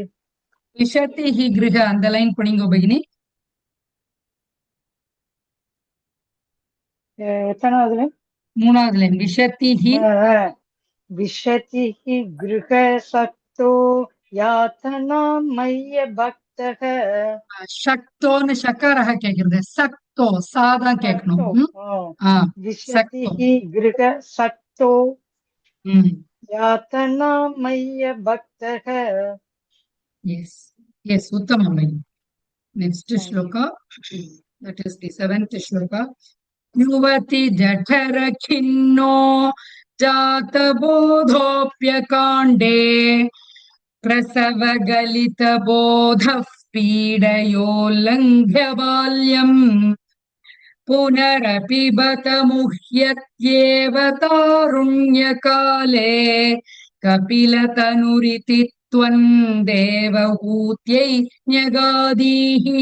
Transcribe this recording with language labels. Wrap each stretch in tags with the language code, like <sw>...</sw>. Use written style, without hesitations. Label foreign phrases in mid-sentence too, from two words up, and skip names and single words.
<sa>विशति हि गृह.</sa> <ta>அந்த லைன் படிங்க பகினி. எத்தனாவது line? மூணாவது லைன்.</ta> <sa>विशति हि विशति हि गृहसक्तो यातनामय्य भक्तः</sa> <ta>சக்தோன்னு ஷக்காரக கேக்குறது. சக்தோ சாதான் கேட்கணும்.</ta> <sa>विशति சக்தோ. हि गृहसक्तो ம். यातनामय्य भक्तः.</sa> <en>Yes. Yes,</en> <sa>उत्तम भगिनी.</sa> <en>Next Thank you.</en> <sa>shloka.</sa> <en>That is the 7th shloka.</en> <sa>युवति जठर खिन्नो जात बोधोप्यकाण्डे प्रसव गलित बोधः पीडयो लङ्घ्य बाल्यम् पुनरपि बत मुह्यत्येव तारुण्यकाले कपिलतनुरिति त्वं देवहूत्यै न्यगादीः</sa>